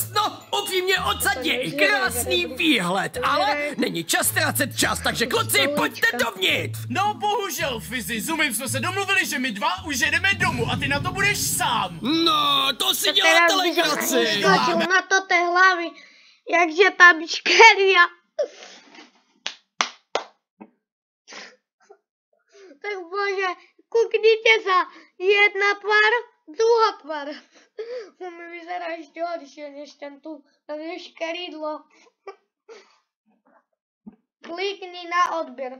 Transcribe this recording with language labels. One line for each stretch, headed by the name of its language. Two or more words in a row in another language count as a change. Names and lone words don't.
Czech: No, upřímně odsad je i krásný výhled, ale není čas ztrácet čas, takže kluci, pojďte dovnitř. No bohužel, Fizi, s Umim jsme se domluvili, že my dva už jedeme domů a ty na to budeš sám. No, to si děláte legraci.
Slovak: Skočil na to té hlavy, jakže tam škeria. Tak bože, kuknite sa, jedna tvár, druhá tvár. Mi vyzerá ešte horšie, než ten tu, takže škeridlo. Klikni na odber.